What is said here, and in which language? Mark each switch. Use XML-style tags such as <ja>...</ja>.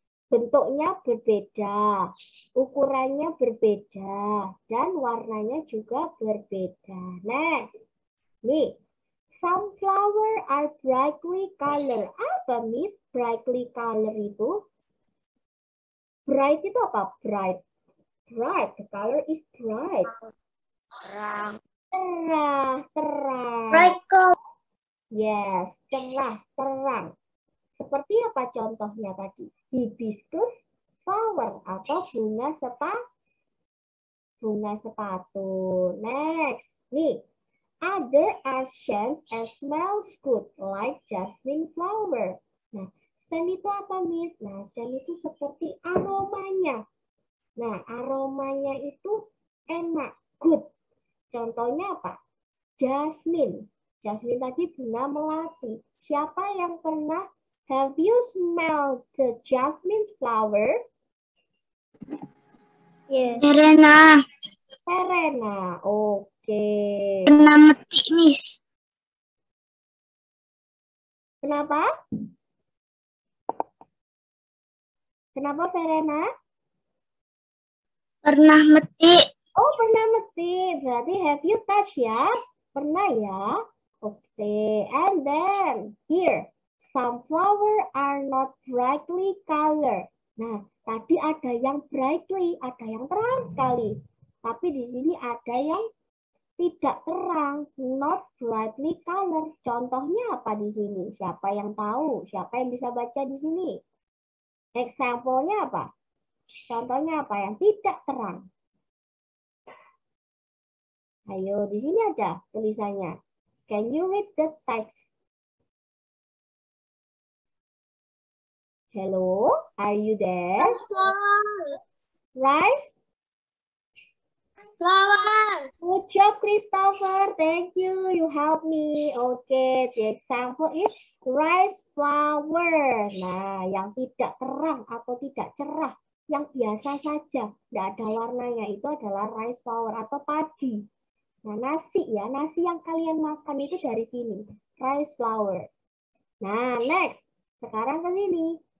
<id>Bentuknya berbeda, ukurannya berbeda, dan warnanya juga berbeda.</id> <en>Next, nih, some flower are brightly color.</en> <id>Apa Miss brightly color itu? Bright itu apa? Bright. Bright.</id> <en>The color is bright.</en> <id>Terang. Terang.</id> <en>Bright color.</en> <id>Yes, cerah, terang. Seperti apa contohnya tadi? Hibiscus flower atau bunga sepatu.</id> <en>Next, nih. Other are scents and smells good like jasmine flower.</en> <id>Nah, scent itu apa, Miss? Nah, scent itu seperti aromanya. Nah, aromanya itu enak, good. Contohnya apa? Jasmine. Jasmine tadi bunga melati. Siapa yang pernah</id> <en>have you smelled the jasmine flower? Yes. Serena. Oke.</en> <id>Pernah metik, Miss. Kenapa? Kenapa, Verena? Pernah metik. Oh, pernah metik. Berarti</id> <en>have you touch</en> <id>ya? Pernah ya? Oke.</id> <en>And then, here. Some flower are not brightly colored.</en> <id>Nah, tadi ada yang brightly, ada yang terang sekali. Tapi di sini ada yang tidak terang,</id> <en>not brightly colored.</en> <id>Contohnya apa di sini? Siapa yang tahu? Siapa yang bisa baca di sini? Example-nya apa? Contohnya apa yang tidak terang? Ayo, di sini aja tulisannya.</id> <en>Can you read the text? Hello, are you there? Rice? Flower. Good job, Christopher. Thank you. You help me. Okay, the example is rice flower.</en> <id>Nah, yang tidak terang atau tidak cerah, yang biasa saja, tidak ada warnanya, itu adalah rice flower atau padi. Nah, nasi ya, nasi yang kalian makan itu dari sini, rice flower. Nah, next. Sekarang ke sini.</id>